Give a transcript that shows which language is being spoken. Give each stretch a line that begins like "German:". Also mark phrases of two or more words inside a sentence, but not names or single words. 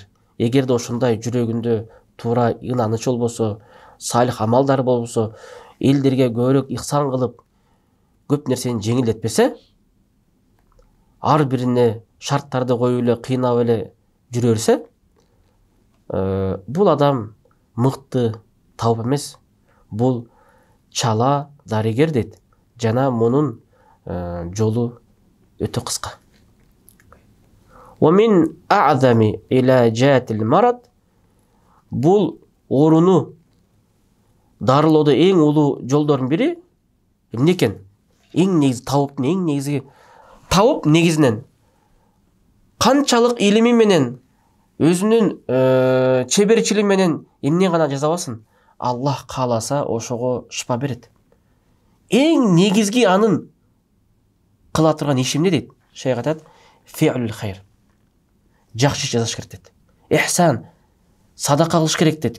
Kyrgyz: Эгерде ошондой жүрөгүндө туура ынаныч болбосо, салих амалдар болбосо, элдерге көбүрөөк ихсан кылып, көп нерсени жеңилдетпесе, ар бирине шарттарды коюп эле, кыйнап эле жүрө берсе, бул адам мыкты табып эмес, бул чала дарыгер дейт. Жана мунун жолу өтө кыска.
Arabic: ومن أعظم علاجات المرض.
Kyrgyz: Бул ооруну дарылоодо эң улуу жолдордун бири эмне экен?
Kazakh: Ең негізі тауыптың
Kyrgyz: ең негізгі тауып негізінен қаншалық илими менен өзүнүн чеберчилиги менен эмне гана жаза аласың, Аллах кааласа ошого шыпа берет. Эң негизги анын кыла турган иши эмне дейт? Шейх айтат,
Arabic: فعل الخير.
Kyrgyz: Жакшы иш жасаш керек дейт. Ихсан, садака кылыш керек дейт.